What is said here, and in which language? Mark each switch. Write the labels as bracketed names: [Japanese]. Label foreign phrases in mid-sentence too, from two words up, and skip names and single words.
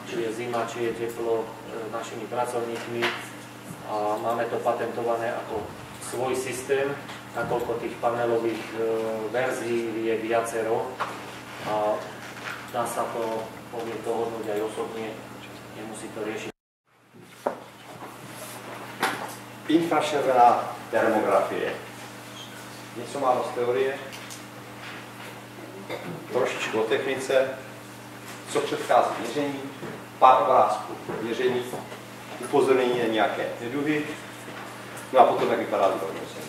[Slovak] či je zima, či je teplo, našimi pracovníkmi a máme to patentované ako svoj systém, nakoľko tých panelových verzií je viacero a dá sa to, poviem, dohodnúť aj osobne, nemusí to riešiť. [Czech] Infračervená termografie. Něco málo z teorie, trošičku o technice, co předchází měření, pár obrázků měření, upozornění na nějaké neduhy, no a potom jak vypadá vyhodnocení.